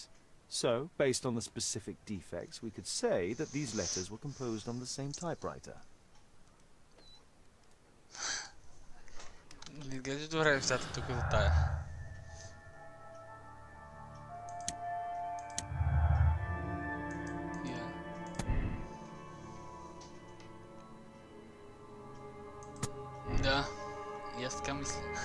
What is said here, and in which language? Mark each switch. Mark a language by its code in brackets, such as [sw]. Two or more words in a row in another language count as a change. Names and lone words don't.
[en] So, based on the specific defects, we could say that these letters were composed on the same typewriter. [bg] Не изглежда добре нещата тук за тая. Да, и аз така мисля.